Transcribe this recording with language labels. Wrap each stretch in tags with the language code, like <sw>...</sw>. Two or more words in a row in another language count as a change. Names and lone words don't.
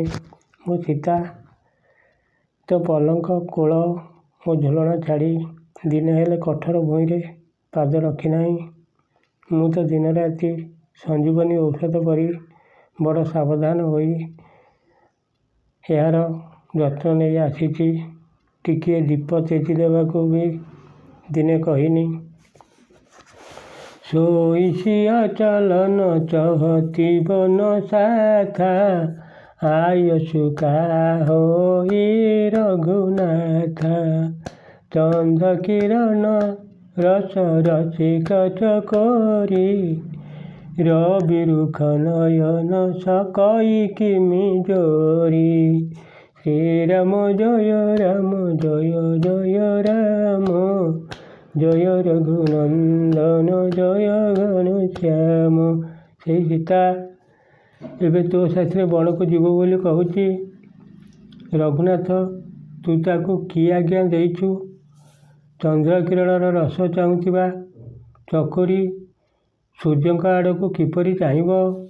<or>ମୁଁ ସୀତା ତ ପଲଙ୍କ କୋଳ ଓ ଝୁଲଣା ଛାଡ଼ି ଦିନେ ହେଲେ କଠୋର ଭୂଇଁରେ ପାଦ ରଖି ନାହିଁ। ମୁଁ ତ ଦିନ ରାତି ସଞ୍ଜୀବନୀ ଔଷଧ ପରି ବଡ଼ ସାବଧାନ ହୋଇ ଏହାର ଯତ୍ନ ନେଇ ଆସିଛି। ଟିକିଏ ଦୀପ ତେଜି ଦେବାକୁ ବି ଦିନେ କହିନି।</or> <awa>सोईसी अचलन चहती बन साथा आयसु का होई रघुनाथा चंद किरण रस रसिक चकोरी रवि रुख नयन सकई किमि जोरी श्रीराम जय राम जय जय राम जय रघुनंदन जय घनश्याम।</awa> <or>ସେଇ ସୀତା ଏବେ ତୋ ସାଥିରେ ବଣକୁ ଯିବ ବୋଲି କହୁଛି। ରଘୁନାଥ ତୁ ତାକୁ କି ଆଜ୍ଞା ଦେଇଛୁ? ଚନ୍ଦ୍ରକିରଣର ରସ ଚାହୁଁଥିବା ଚକୋରୀ ସୂର୍ଯ୍ୟଙ୍କ ଆଡ଼କୁ କିପରି ଚାହିଁବ?</or>